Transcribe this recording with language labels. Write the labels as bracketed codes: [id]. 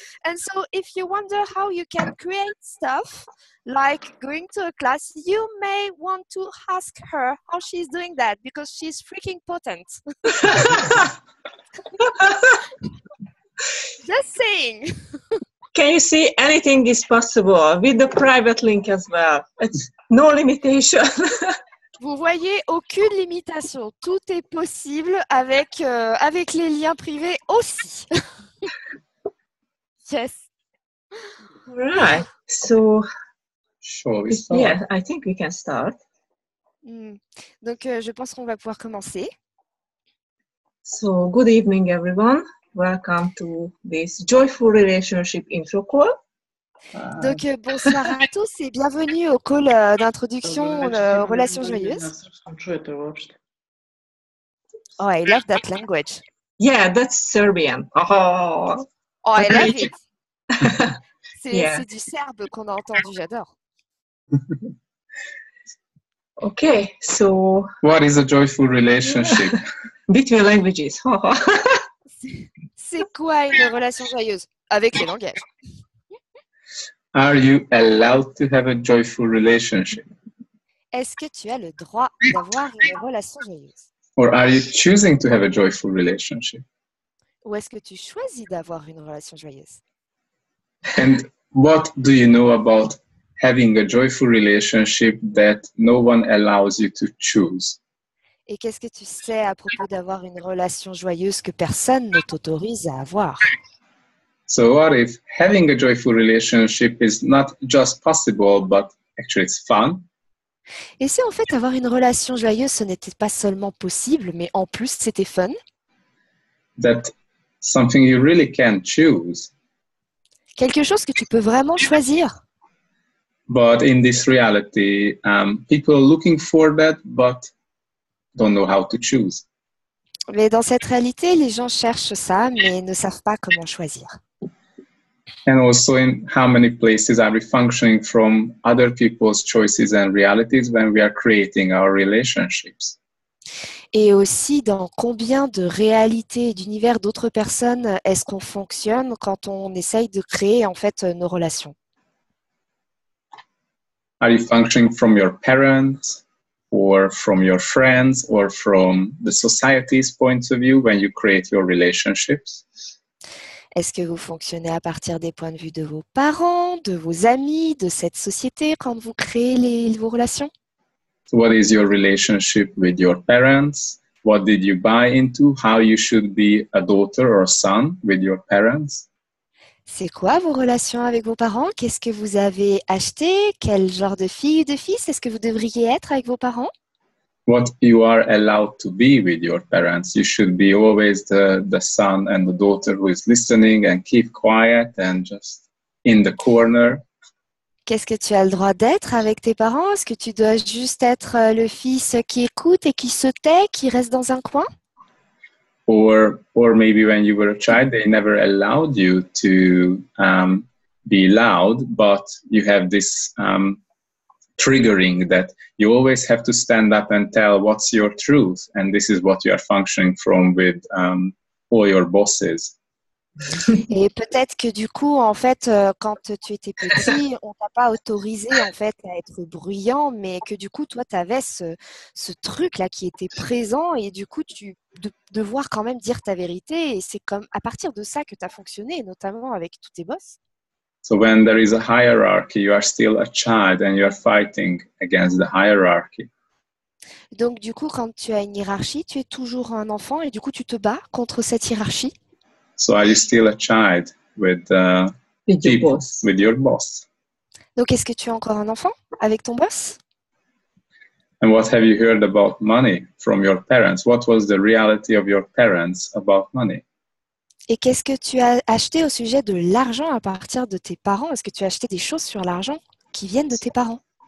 [en] And so if you wonder how you can create stuff, like going to a class, you may want to ask her how she's doing that because she's freaking potent. Just saying. Can you see anything is possible with the private link as well? It's no limitation. [fr] Vous voyez, aucune limitation. Tout est possible avec, avec les liens privés aussi. [en] Yes. All right. So, Shall we start? yeah, I think we can start. [fr] Donc, je pense qu'on va pouvoir commencer. [en] So, good evening, everyone. Welcome to this Joyful Relationship Intro Call. [fr] Donc, bonsoir à tous et bienvenue au call d'introduction Relations Joyeuses. [en] Oh, I love that language. Yeah, that's Serbian. Oh, I love it. Yeah. [fr] C'est du serbe qu'on a entendu, j'adore. [en] Okay, so What is a joyful relationship? between languages. [fr] C'est quoi une relation joyeuse? Avec les langages. [en] Are you allowed to have a joyful relationship? [fr] Est-ce que tu as le droit d'avoir une relation joyeuse? [en] Or are you choosing to have a joyful relationship? [fr] Ou est-ce que tu choisis d'avoir une relation joyeuse? [en] And what do you know about having a joyful relationship that no one allows you to choose? [fr] Et qu'est-ce que tu sais à propos d'avoir une relation joyeuse que personne ne t'autorise à avoir? [en] So what if having a joyful relationship is not just possible, but actually it's fun? [fr] Et si en fait avoir une relation joyeuse, ce n'était pas seulement possible, mais en plus c'était fun? [en] That something you really can choose. [fr] Quelque chose que tu peux vraiment choisir. [en] But in this reality, people are looking for that, but don't know how to choose. [fr] Mais dans cette réalité, les gens cherchent ça, mais ne savent pas comment choisir. [en] And also in how many places are we functioning from other people's choices and realities when we are creating our relationships? [fr] Et aussi, dans combien de réalités et d'univers d'autres personnes est-ce qu'on fonctionne quand on essaye de créer en fait nos relations? [en] Are you functioning from your parents or from your friends or from the society's point of view when you create your relationships? [fr] Est-ce que vous fonctionnez à partir des points de vue de vos parents, de vos amis, de cette société quand vous créez vos relations? [en] So what is your relationship with your parents? What did you buy into? How you should be a daughter or a son with your parents? [fr] C'est quoi vos relations avec vos parents? Qu'est-ce que vous avez acheté? Quel genre de fille ou de fils est-ce que vous devriez être avec vos parents? [en] What you are allowed to be with your parents. You should be always the son and the daughter who is listening and keep quiet and just in the corner. [fr] Qu'est-ce que tu as le droit d'être avec tes parents? Est-ce que tu dois juste être le fils qui écoute et qui se tait, qui reste dans un coin? [en] Or maybe when you were a child, they never allowed you to be loud, but you have this triggering that you always have to stand up and tell what's your truth, and this is what you are functioning from with all your bosses. [fr] Et peut-être que du coup, en fait, quand tu étais petit, on t'a pas autorisé en fait à être bruyant, mais que du coup, toi, tu avais ce truc-là qui était présent et du coup, devoir quand même dire ta vérité. Et c'est comme à partir de ça que tu as fonctionné, notamment avec tous tes boss. [en] So when there is a hierarchy, you are still a child and you are fighting against the hierarchy. [fr] Donc du coup, quand tu as une hiérarchie, tu es toujours un enfant et du coup, tu te bats contre cette hiérarchie. [en] So are you still a child with Your boss. with your boss? [fr] Donc est-ce que tu es encore un enfant avec ton boss? [en] And what have you heard about money from your parents? What was the reality of your parents about money? [fr] Et qu'est-ce que tu as acheté au sujet de l'argent à partir de tes parents? Est-ce que tu as acheté des choses sur l'argent qui viennent de tes parents?